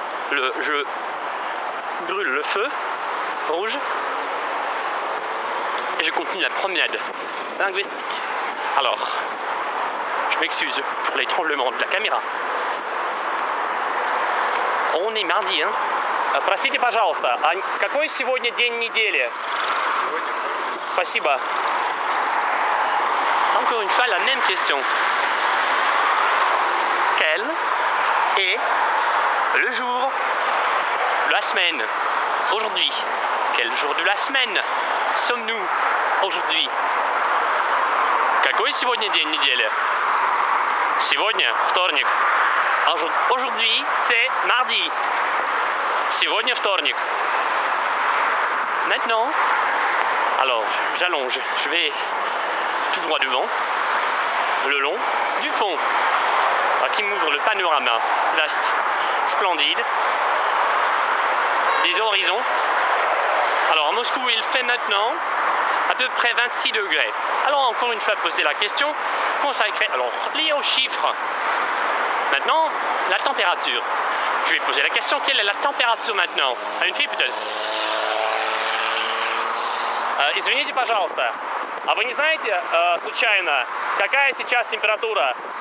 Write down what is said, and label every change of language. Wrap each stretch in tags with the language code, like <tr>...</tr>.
<fr>Je brûle le feu rouge et je continue la promenade linguistique. Alors, je m'excuse pour les tremblements de la caméra. On est mardi, hein?</fr> <ru>Простите, пожалуйста, а какой сегодня день недели? Сегодня. Спасибо.</ru> <fr>Encore une fois, la même question. Quel est le jour de la semaine aujourd'hui? Quel jour de la semaine sommes-nous aujourd'hui?</fr> <ru>Какой сегодня день недели? Сегодня вторник.</ru> <fr>Aujourd'hui, c'est mardi.</fr> <ru>Сегодня вторник.</ru> <fr>Maintenant, alors j'allonge, je vais tout droit devant, le long du pont, qui m'ouvre le panorama vaste, splendide, des horizons. Alors à Moscou, il fait maintenant à peu près 26 degrés. Alors encore une fois, poser la question consacrée, alors liée aux chiffres. Maintenant, la température. Je vais poser la question, quelle est la température maintenant? À une fille peut-être.</fr> <ru>Извините, пожалуйста, а вы не знаете, случайно, какая сейчас температура?</ru>